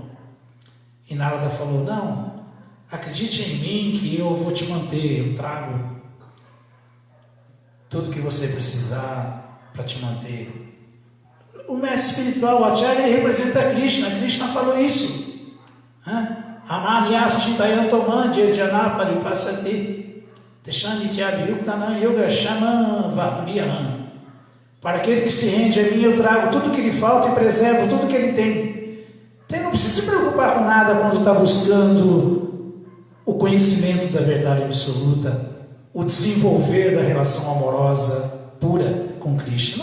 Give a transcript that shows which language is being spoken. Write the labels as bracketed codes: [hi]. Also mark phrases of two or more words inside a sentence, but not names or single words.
[pt] E Narada falou: não, acredite em mim que eu vou te manter, eu trago tudo que você precisar para te manter. O mestre espiritual, o Acharya, ele representa Krishna. Krishna falou isso. [sa] अनन्याश्चिन्तयन्तो मां जनाः पर्युपासते तेषां नित्याभियुक्तानां योगक्षेमं वहाम्यहम्. [pt] Para aquele que se rende a mim, eu trago tudo que lhe falta e preservo tudo que ele tem. Então não precisa se preocupar com nada quando está buscando o conhecimento da verdade absoluta, o desenvolver da relação amorosa pura com Krishna.